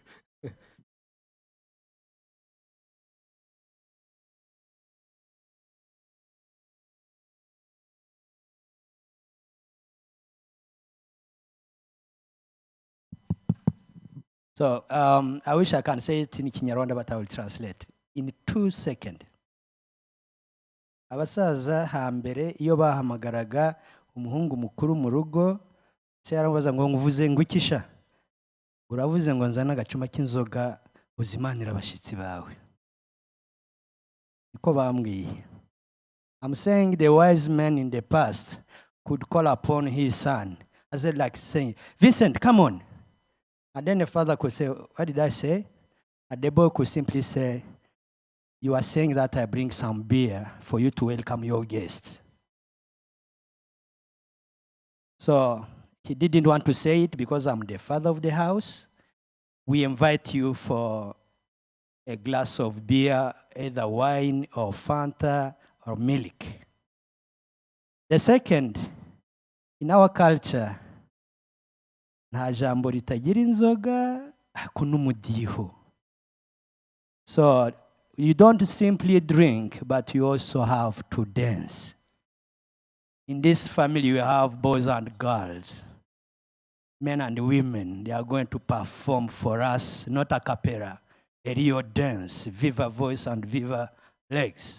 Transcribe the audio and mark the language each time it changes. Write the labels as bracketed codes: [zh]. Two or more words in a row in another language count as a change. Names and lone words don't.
[en] So I wish I can say it in Kinyarwanda, but I will translate in 2 seconds. [rw] Abasaza hambere iyo bahamagaraga umuhungu mukuru mu rugo se yarabaza ngo nguvuze ngukisha uravuze ngo nzana agacuma k'inzoga uzimanira abashitsi bawe niko bambwiye. [en] I'm saying the wise man in the past could call upon his son. I said like saying, Vincent, come on. And then the father could say, what did I say? And the boy could simply say, you are saying that I bring some beer for you to welcome your guests. So he didn't want to say it because I'm the father of the house. We invite you for a glass of beer, either wine or Fanta or milk. The second, in our culture, [rw] nta jambo ritagira inzoga hakuna umudiho. [en] So you don't simply drink, but you also have to dance. In this family, you have boys and girls, men and women. They are going to perform for us, not a cappella, a real dance, viva voice and viva legs.